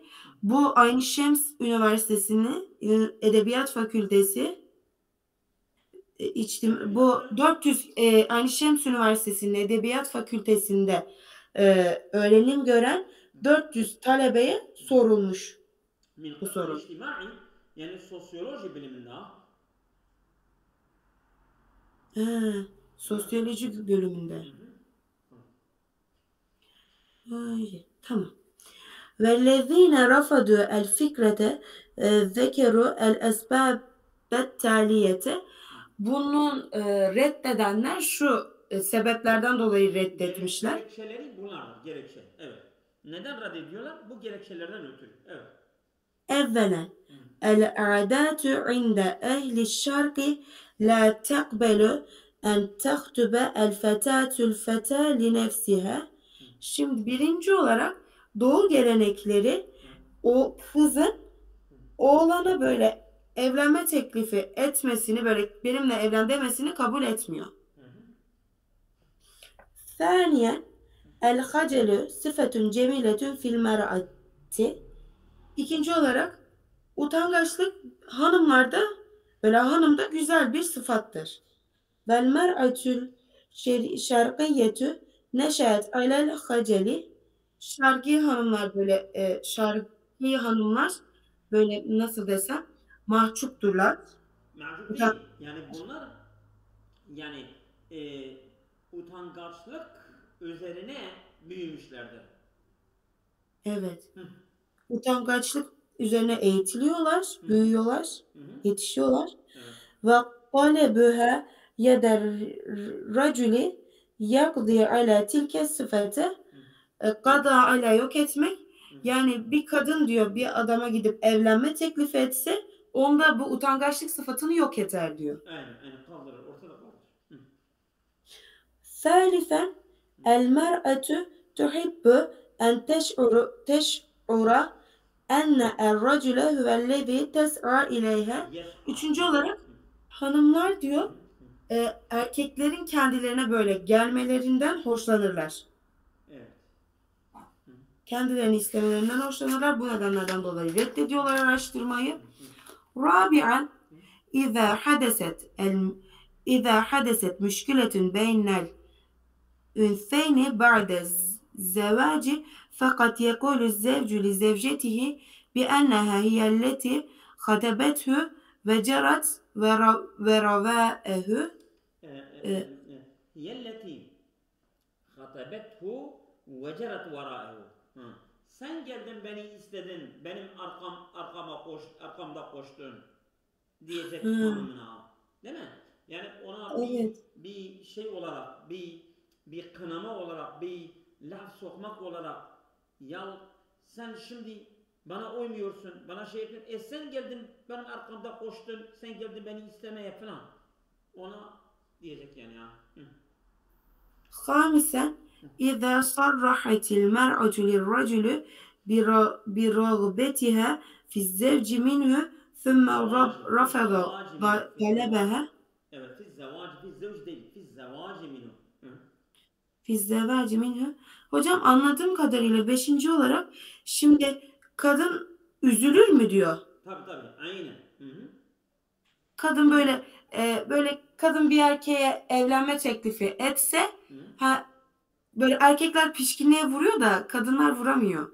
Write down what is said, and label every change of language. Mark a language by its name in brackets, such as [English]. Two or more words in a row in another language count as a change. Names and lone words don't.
[Turkish] Bu Aynı Şems Üniversitesi'nin Edebiyat Fakültesi bu 400 Aynı Şems Üniversitesi'nin Edebiyat Fakültesi'nde öğrenim gören 400 talebeye sorulmuş Min bu kısmı soru. içtimai yani sosyoloji biliminde. Ha, Sosyoloji bölümünde. Ay, tamam. [Arabic] وَالَّذ۪ينَ رَفَضُوا الْفِكْرَةَ ذَكَرُوا الْأَسْبَابَ التَّالِيَةَ. [Turkish] Bunun reddedenler şu sebeplerden dolayı reddetmişler. Gerekçeleri bunlardır. Gerekçe. Evet. Neden reddediyorlar? Bu gerekçelerden ötürü. Evet. [Arabic] اَوَّلًا الْعَادَاتُ عِنْدَ اَهْلِ الشَّرْقِ لَا تَقْبَلُ اَنْ تَخْتُبَ الْفَتَاةُ الْفَتَى لِنَفْسِهَا. [Turkish] Şimdi birinci olarak Doğu gelenekleri o kızın oğlana böyle evlenme teklifi etmesini, böyle benimle evlen demesini kabul etmiyor. [Arabic] ثانيا الخجل صفة جميلة في المرأة. [Turkish] İkinci olarak utangaçlık hanımlarda, böyle hanımda güzel bir sıfattır. [Arabic] والمرأة الشرقية نشأت على الخجل. [Turkish] Şarkı hanımlar böyle şarkı hanımlar böyle nasıl desem mahcupturlar. Mahcup değil. Yani bunlar yani utangaçlık üzerine büyümüşlerdir. Evet. Utangaçlık üzerine eğitiliyorlar, büyüyorlar, yetişiyorlar. [Arabic] Ve قَلَبُهَا يَدَ الرَّجُلِ يَقْضِي عَلَى تِلْكَ الصِّفَةِ. قضى على [Turkish] yok etmek. Yani bir kadın diyor bir adama gidip evlenme teklif etse onda bu utangaçlık sıfatını yok eder diyor. Aynen kaldırır, ortada kaldırır. [Arabic] ثالثا المرأة تحب أن تشعر أن الرجل هو الذي تسعى إليها. [Turkish] Üçüncü olarak hanımlar diyor erkeklerin kendilerine böyle gelmelerinden hoşlanırlar. Evet. Kendilerini istemelerinden hoşlanırlar. Bu nedenlerden dolayı reddediyorlar araştırmayı. [Arabic] Rabi'an إذا حدثت مشكلة بين الأنثيين بعد الزواج فقد يقول الزوج لزوجته بأنها هي التي خطبته وجرت وراءه. هي التي خطبته وجرت وراءه. [Turkish] Sen geldin beni istedin, benim arkamda koştun diyecek hanımına. Değil mi? Yani ona bir şey olarak, bir kınama olarak, bir laf sokmak olarak, ya sen şimdi bana uymuyorsun, bana şey ettin, sen geldin benim arkamda koştun, sen geldin beni istemeye falan. Ona diyecek yani ya. [Arabic] خامسا إذا صرحت المرأة للرجل برغبتها في الزوج منه ثم رفض طلبها. [Turkish] Evet, [Arabic] في زوج [Turkish] değil, [Arabic] في زواج منه. في زواج منه. [Turkish] Hocam anladığım kadarıyla 5. olarak şimdi kadın üzülür mü diyor. Tabii, aynen. Kadın böyle kadın bir erkeğe evlenme teklifi etse böyle erkekler pişkinliğe vuruyor da kadınlar vuramıyor.